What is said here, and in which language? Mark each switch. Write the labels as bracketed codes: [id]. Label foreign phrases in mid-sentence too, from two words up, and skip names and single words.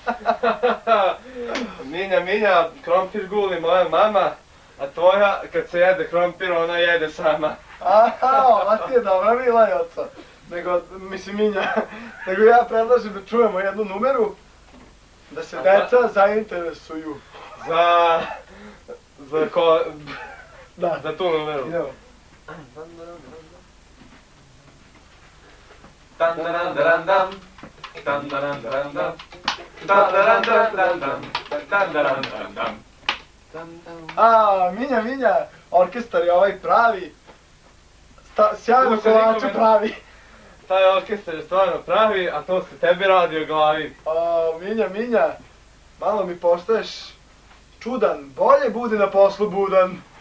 [sr] Minja, krompir guli moja mama, a tvoja, kad se jede krompir, ona jede sama. Aha, ova ti je dobra mila, Joco. Mislim Minja, nego ja predlažem da čujemo jednu numeru, da se deca zainteresuju. Za tu numeru. Idemo. Tan-daran-daran-dam, tan-daran-daran-dam, tan-daran-daran-dam, tan-daran-daran-dam. Minja, orkestar je ovaj pravi, sjajno kolače pravi. Taj orkestar je stvarno pravi, a to se tebi radi o glavi. Minja, malo mi postaješ čudan, bolje budi na poslu budan.